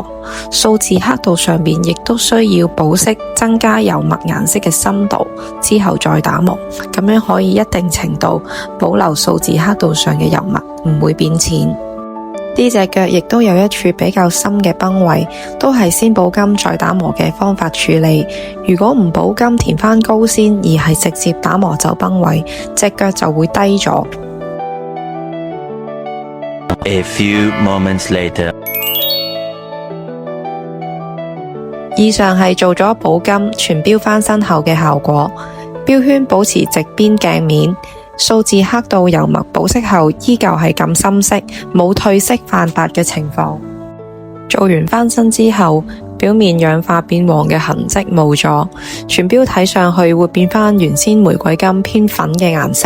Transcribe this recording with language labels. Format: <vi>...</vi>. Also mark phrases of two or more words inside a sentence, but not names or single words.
<yue>數字刻度上面亦都需要保色，增加油墨顏色嘅深度之後再打磨，咁樣可以一定程度保留數字刻度上嘅油墨，唔會變淺。呢隻腳亦都有一處比較深嘅崩位，都係先補金再打磨嘅方法處理。如果唔補金填翻高先，而係直接打磨就崩位，隻腳就會低咗。</yue> <en>A few moments later，</en> <yue>以上係做咗補金全錶翻新後嘅效果。錶圈保持直邊鏡面，數字刻度油墨保色後依舊係咁深色，冇褪色泛白嘅情況。做完翻新之後，表面氧化變黃嘅痕跡冇咗，全錶睇上去會變返原先玫瑰金偏粉嘅顏色。</yue>